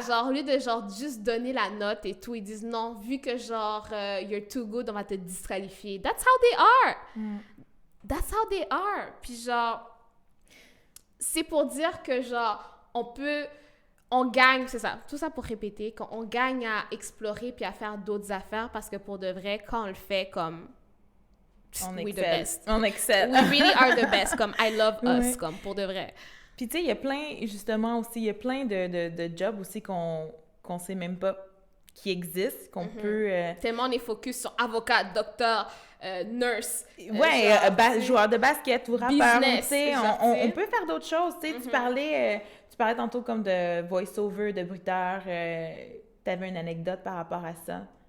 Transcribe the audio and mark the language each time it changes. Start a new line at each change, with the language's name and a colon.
French: ça, genre au lieu de genre juste donner la note et tout, ils disent non, vu que genre
English: you're too good,
French: on va te disqualifier.
English: That's how they are. That's how they are.
French: Puis genre, c'est pour dire que genre, on gagne, c'est ça, tout ça pour répéter, qu'on gagne à explorer puis à faire d'autres affaires parce que pour de vrai, quand on le fait comme...
English: We the best.
French: On excelle.
English: We really are the best, comme I love us,
French: Ouais. comme pour de vrai. Puis tu sais, il y a plein, justement aussi, il y a plein de jobs aussi qu'on sait même pas qui existent, qu'on peut... Tellement on est focus sur avocat, docteur, nurse. Ouais, joueur de basket ou rappeur,
English: business,
French: tu sais, genre, on peut faire d'autres choses, tu sais, tu parlais tantôt comme de voice-over, de bruiteur, t'avais une anecdote par rapport à ça.